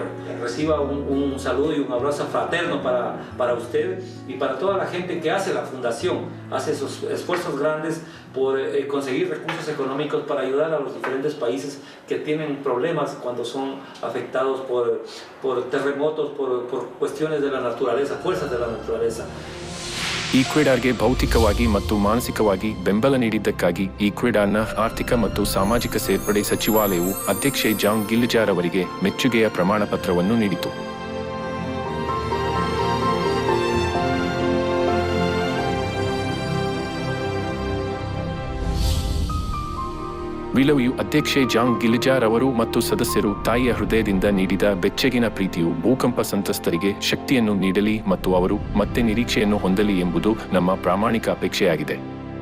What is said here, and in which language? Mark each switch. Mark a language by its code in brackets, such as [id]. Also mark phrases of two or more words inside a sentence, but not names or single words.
[es] Reciba un saludo y un abrazo fraterno para usted y para toda la gente que hace la Fundación, hace esos esfuerzos grandes por conseguir recursos económicos para ayudar a los diferentes países que tienen problemas cuando son afectados por terremotos, por cuestiones de la naturaleza, fuerzas de la naturaleza. [kn] ಈಕ್ವೆಡಾರ್ಗೆ ಭೌತಿಕವಾಗಿ ಮತ್ತು ಮಾನಸಿಕವಾಗಿ ಬೆಂಬಲ ನೀಡಿದ್ದಕ್ಕಾಗಿ ಈಕ್ವೆಡಾರ್ನ ಆರ್ಥಿಕ ಮತ್ತು ಸಾಮಾಜಿಕ ಸೇರ್ಪಡೆ ಸಚಿವಾಲಯವು ಅಧ್ಯಕ್ಷೆ ಜಾಂಗ್ ಗಿಲಿಜಾರ್ ಅವರಿಗೆ ಮೆಚ್ಚುಗೆಯ ಪ್ರಮಾಣ ಪತ್ರವನ್ನು ನೀಡಿತು. ವಿ ಲವ್ ಯು ಅಧ್ಯಕ್ಷೆ ಜಾಂಗ್ ಗಿಲಿಜಾರ್ ಅವರು ಮತ್ತು ಸದಸ್ಯರು ತಾಯಿಯ ಹೃದಯದಿಂದ ನೀಡಿದ ಬೆಚ್ಚಗಿನ ಪ್ರೀತಿಯು ಭೂಕಂಪ ಸಂತ್ರಸ್ತರಿಗೆ ಶಕ್ತಿಯನ್ನು ನೀಡಲಿ ಮತ್ತು ಅವರು ಮತ್ತೆ ನಿರೀಕ್ಷೆಯನ್ನು ಹೊಂದಲಿ ಎಂಬುದು ನಮ್ಮ ಪ್ರಾಮಾಣಿಕ ಅಪೇಕ್ಷೆಯಾಗಿದೆ.